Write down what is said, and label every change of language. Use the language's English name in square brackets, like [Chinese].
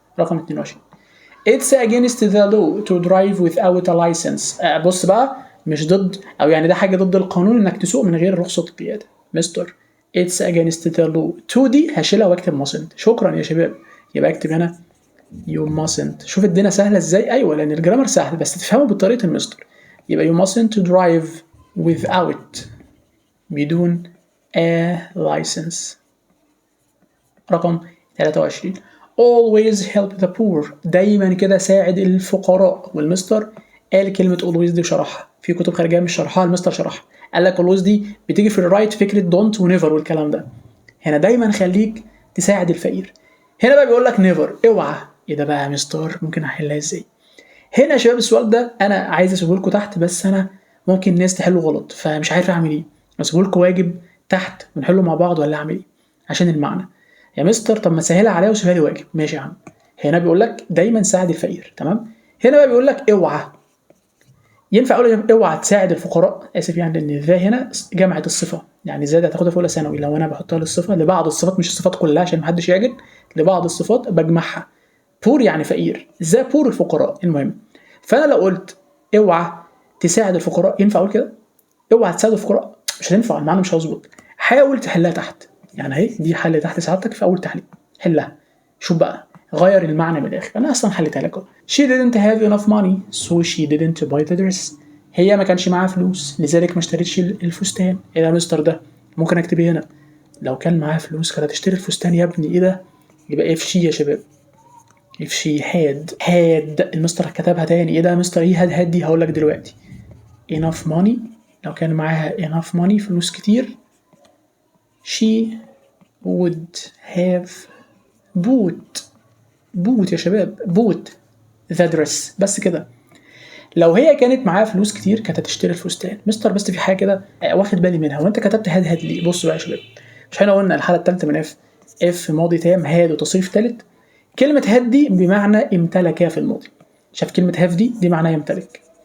[English] رقم 22 It's against the law to drive without a license. [Arabic] بص بقى، مش ضد، او يعني ده حاجه ضد القانون انك تسوق من غير رخصه القياده. [English] Mister It's against the law. [Arabic] to دي هشيلها واكتب mustn't. شكرا يا شباب. يبقى اكتب هنا [English] you mustn't. [Arabic] شوف الدنيا سهله ازاي. ايوه لان الجرامر سهل بس تفهمه بطريقه المستر. [English] يبقى you mustn't drive without بدون a license. رقم 23 always help the poor. [Arabic] دايما كده ساعد الفقراء. والمستر قال كلمة always دي وشرحها في كتب خارجية مش شرحها، المستر شرحها. قال لك always دي بتيجي في الرايت فكرة don't و never والكلام ده. هنا دايما خليك تساعد الفقير. هنا بقى بيقول لك never، اوعى. ايه ده بقى يا مستر؟ ممكن احلها ازاي؟ هنا يا شباب السؤال ده انا عايز اسيبه لكم تحت، بس انا ممكن الناس تحله غلط فمش عارف اعمل ايه. اسيبه لكم واجب تحت ونحله مع بعض ولا اعمل ايه عشان المعنى يا مستر؟ طب ما سهلها عليا وسيبها لي واجب. ماشي يا عم. هنا بيقول لك دايما ساعد الفقير، تمام. هنا بقى بيقول لك اوعى. ينفع اقول اوعى تساعد الفقراء؟ اسف يعني لان ذا هنا جمعت الصفه، يعني زي هتاخدها في اولى ثانوي لو انا بحطها للصفه لبعض الصفات مش الصفات كلها عشان محدش يعجل، لبعض الصفات بجمعها. بور يعني فقير، ذا بور الفقراء. المهم فانا لو قلت اوعى تساعد الفقراء ينفع اقول كده؟ اوعى تساعد الفقراء مش هتنفع، المعنى مش هيظبط. حاول تحلها تحت، يعني اهي دي حل تحت سعادتك في اول تحليل، حلها. شوف بقى غير المعنى من الاخر. انا اصلا حليتها لك. [English] she didn't have enough money so she didn't buy the dress. [Arabic] هي ما كانش معاها فلوس لذلك ما اشتريتش الفستان. ايه ده يا مستر؟ ده ممكن اكتب هنا لو كان معاها فلوس كانت هتشتري الفستان يا ابني. ايه ده؟ يبقى if she يا شباب. [English] if she had [Arabic] المستر كتبها تاني. ايه ده يا مستر؟ ايه had دي؟ هقول لك دلوقتي. [English] enough money [Arabic] لو كان معاها [English] enough money [Arabic] فلوس كتير [English] she would have bought [Arabic] يا شباب [English] bought the dress. [Arabic] بس كده. لو هي كانت معاها فلوس كتير كانت هتشتري الفستان. مستر بس في حاجه كده واخد بالي منها، وانت كتبت هاد ليه؟ بصوا بقى يا شباب، مش احنا قلنا الحاله الثالثه من اف ماضي تام هاد وتصريف ثالث. كلمه هاد دي بمعنى امتلك في الماضي. شاف كلمه هاف دي معناها يمتلك.